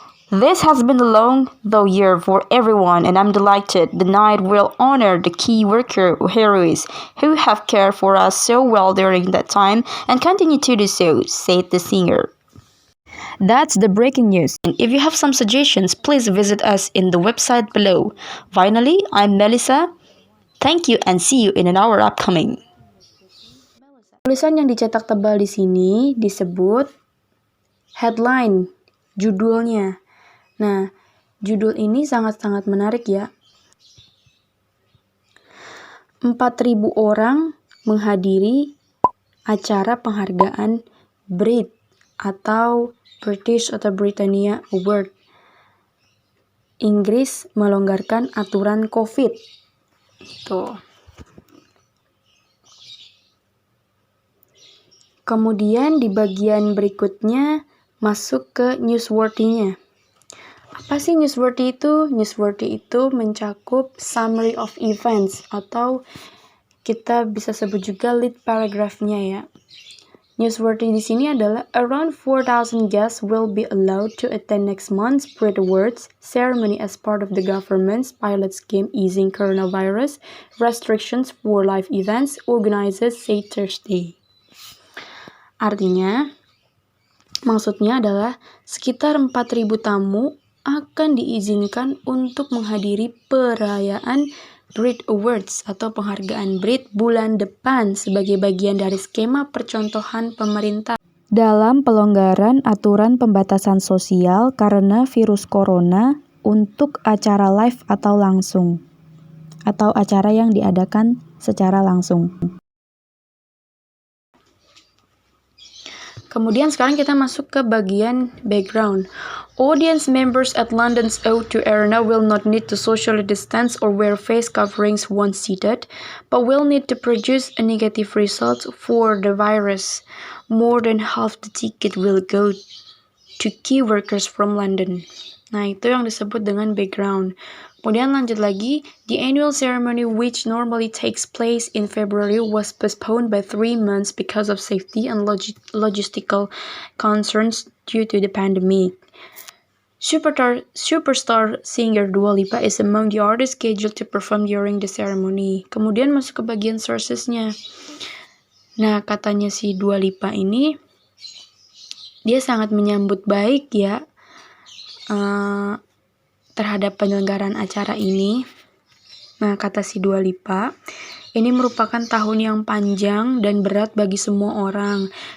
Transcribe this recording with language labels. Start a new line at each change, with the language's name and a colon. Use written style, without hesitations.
English: This has been a long, though year for everyone, and I'm delighted the night will honor the key worker heroes who have cared for us so well during that time and continue to do so, said the singer. That's the breaking news. If you have some suggestions, please visit us in the website below. Finally, I'm Melissa. Thank you and see you in an hour upcoming.
Indonesian: Tulisan yang dicetak tebal di sini disebut headline, judulnya. Nah, judul ini sangat-sangat menarik ya. 4.000 orang menghadiri acara penghargaan Brit atau British atau Britannia Award. Inggris melonggarkan aturan COVID. Tuh. Kemudian di bagian berikutnya masuk ke newsworthy-nya. Apa sih newsworthy itu? Newsworthy itu mencakup
English: summary of events
Indonesian: atau kita bisa sebut juga lead paragraph-nya ya. Newsworthy di sini adalah
English: around 4,000 guests will be allowed to attend next month's Brit Awards ceremony as part of the government's pilot scheme easing coronavirus restrictions for live events, organizers said Thursday.
Indonesian: Artinya, maksudnya adalah sekitar 4.000 tamu akan diizinkan untuk menghadiri perayaan Brit Awards atau penghargaan Brit bulan depan sebagai bagian dari skema percontohan pemerintah dalam pelonggaran aturan pembatasan sosial karena virus corona untuk acara live atau langsung atau acara yang diadakan secara langsung. Kemudian sekarang kita masuk ke bagian background.
English: Audience members at London's O2 Arena will not need to socially distance or wear face coverings once seated, but will need to produce a negative result for the virus. More than half the ticket will go to key workers from London.
Indonesian: Nah, itu yang disebut dengan background. Kemudian lanjut lagi,
English: the annual ceremony which normally takes place in February was postponed by 3 months because of safety and logistical concerns due to the pandemic. Superstar singer Dua Lipa is among the artists scheduled to perform during the ceremony.
Indonesian: Kemudian masuk ke bagian sources-nya. Nah, katanya si Dua Lipa ini, dia sangat menyambut baik ya terhadap penyelenggaraan acara ini. Nah, kata si Dua Lipa, ini merupakan tahun yang panjang dan berat bagi semua orang.